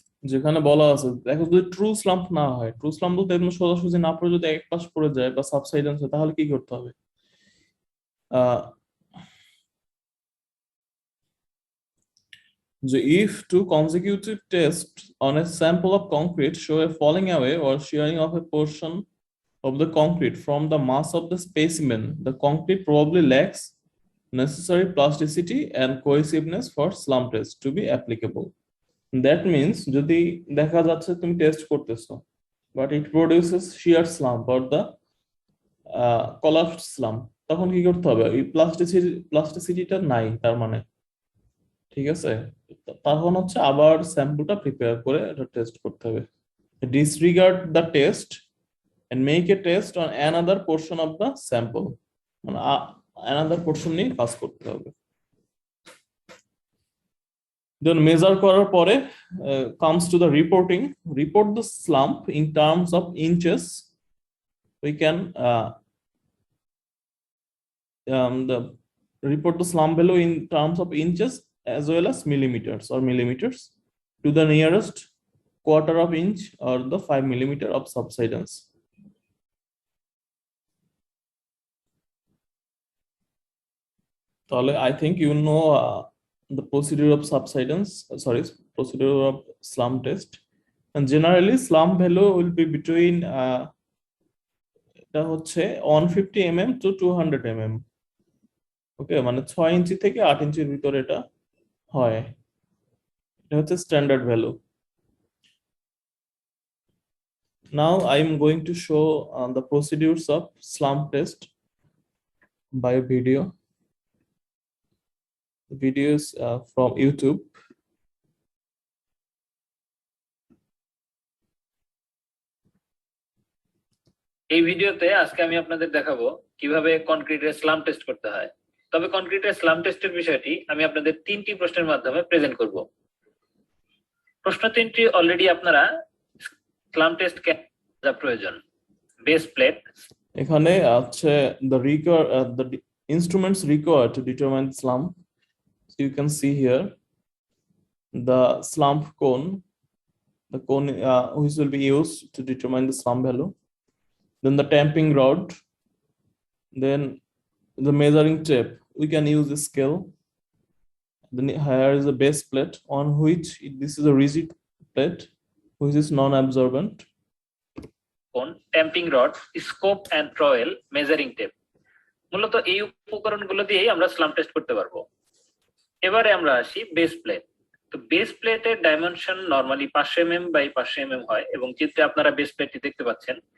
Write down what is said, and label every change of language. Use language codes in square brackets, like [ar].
[bn] যেখানে বলা আছে দেখো, যদি ট্রু স্লাম্প না হয়, ট্রু স্লাম্প বলতে একদম সোজাসুজি না পড়ে যদি এক পাশ পড়ে যায় বা সাবসাইডেন্স হয়, তাহলে কি করতে হবে? [en] Ah যে if two consecutive tests on a sample of concrete show a falling away or shearing of a portion of the concrete from the mass of the specimen, the concrete probably lacks necessary plasticity and cohesiveness for slump test to be applicable. That means [bn] যদি দেখা যাচ্ছে তুমি test করতেছো [en] but it produces shear slump or the collapsed slump, [bn] তখন কি করতে হবে? এই প্লাস্টিসিটিটা নাই তার মানে, ঠিক আছে, তখন হচ্ছে আবার স্যাম্পলটা প্রিপেয়ার করে এটা টেস্ট করতে হবে। [en] disregard the test and make a test on another portion of the sample, [bn] মানে অ্যানাদার পোর্শন নিয়ে কাজ করতে হবে। [en] then measure [bn] করার পরে [en] comes to the reporting. Report the slump in terms of inches. We can the report the slump value in terms of inches as well as millimeters or millimeters to the nearest quarter of inch or the 5 millimeter of subsidence. তাহলে I think you know the procedure of subsidence, procedure of slump test. And generally slump value will be between [bn] এটা হচ্ছে [en] 150 mm to 200 mm. [bn] ওকে, মানে 6 ইঞ্চি থেকে 8 ইঞ্চির ভিতরে এটা হয়, এটা হচ্ছে standard value. [en] Now I am going to show the procedures of slump test by video. The videos from YouTube. [bn] এই ভিডিওতে আজকে আমি আপনাদের দেখাবো কিভাবে কনক্রিটের স্লাম টেস্ট করতে হয়। তবে কনক্রিটের স্লাম টেস্টের বিষয়টি আমি আপনাদের 3টি প্রশ্নের মাধ্যমে প্রেজেন্ট করব। প্রশ্ন 3টি অলরেডি আপনারা স্লাম টেস্ট যা প্রয়োজন, বেস প্লেট, এখানে আছে [en] the instruments required to determine slump. So you can see here the slump cone, the cone which will be used to determine the slump value, then the tamping rod, then the measuring tape. We can use a scale. Then here is a base plate on which this is a rigid plate which is non-absorbent. Cone, tamping rod, scoop and trowel, measuring tape. [bn] মূলত এই উপকরণগুলো দিয়েই আমরা slam test করতে পারবো। এবারে আমরা আসি বেস প্লেট। তো বেস প্লেটের dimension normally 500 mm by 500 mm হয় এবং চিত্রে আপনারা বেস প্লেটটি দেখতে পাচ্ছেন।